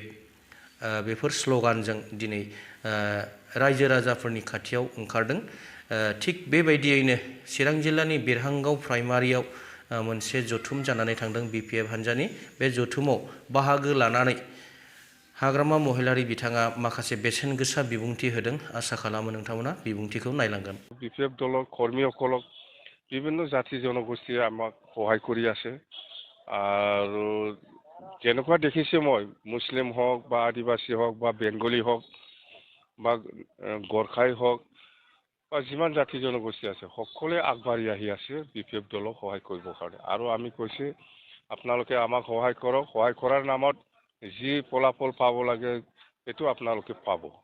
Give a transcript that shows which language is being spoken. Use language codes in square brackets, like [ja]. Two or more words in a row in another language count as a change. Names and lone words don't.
[brx] बेफोर स्ल'गानजों दिनै रायजो राजाफोरनि खाथियाव ओंखारदों थिग बेबायदियैनो चिरां जिल्लानि बेरहांगाव प्राइमारियाव मोनसे जथुम जानानै थांदों BPF हान्जानि बे जथुमाव बाहागो लानानै हाग्रामा महिलारि बिथाङा माखासे बेसेन गोसा बिबुंथि होदों आसा खालामो नोंथांमोना बिबुंथिखौ नायलांगोन [as] BPF দলৰ কৰ্মীসকলক বিভিন্ন জাতি জনগোষ্ঠীয়ে আমাক সহায় কৰি আছে আৰু যেনেকুৱা দেখিছে মই মুছলিম হওক বা আদিবাসী হওক বা বেংগলী হওক বা গোৰ্খাই হওক বা যিমান জাতি জনগোষ্ঠী আছে সকলোৱে আগবাঢ়ি আহি আছে BPF দলক সহায় কৰিবৰ কাৰণে আৰু আমি কৈছে আপোনালোকে আমাক সহায় কৰক সহায় কৰাৰ নামত যি ফলাফল পাব লাগে সেইটো আপোনালোকে পাব